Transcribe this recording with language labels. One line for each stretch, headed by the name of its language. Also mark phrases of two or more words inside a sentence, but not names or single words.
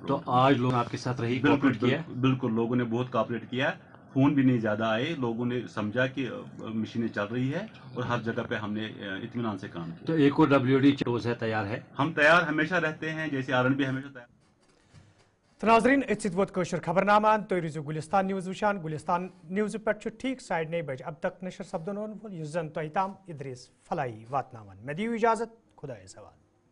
Urdu: تو آج لوگ آپ کے ساتھ رہی، بالکل لوگوں نے بہت کوآپریٹ کیا. فون بھی نہیں زیادہ آئے، لوگوں نے سمجھا کہ مشینیں چل رہی ہے اور ہر جگہ پہ ہم نے اطمینان سے کام کیا. تو ایک اور WD ڈوز ہے تیار ہے؟ ہم تیار ہمیشہ رہتے ہیں، جیسے R&B ہمیشہ تیار.
Kashmiri: ناظرین ات ووت کوشر خبرنامہ. تھی روزو گلستان نیوز وچان. گلستان نیوز پہ ٹھیک 9:30 بجے اب تک نشر سپدن وول اس زن تہ تام ادریس فلاحی واتناوان. مے دیو اجازت، خدایس حوالہ.